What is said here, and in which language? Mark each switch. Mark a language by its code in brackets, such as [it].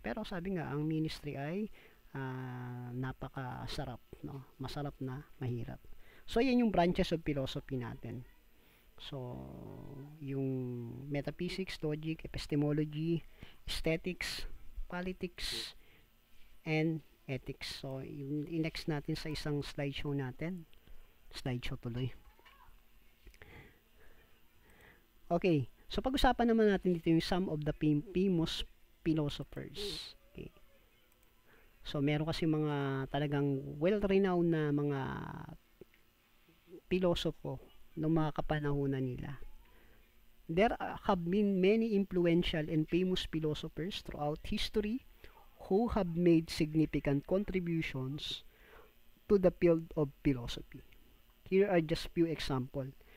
[tl] Pero sabi nga, ang ministry ay napakasarap, no. Masarap na mahirap. So yan yung branches of philosophy natin. So, yung metaphysics, logic, epistemology, aesthetics, politics, and ethics. So, yung next natin sa isang slideshow natin. Slideshow tuloy. Okay. So, pag-usapan naman natin dito yung [en] some of the famous philosophers. [tl] Okay. So, meron kasi mga talagang well-renowned na mga pilosopo ng mga kapanahunan nila. [en] There have been many influential and famous philosophers throughout history who have made significant contributions to the field of philosophy. Here are just few examples.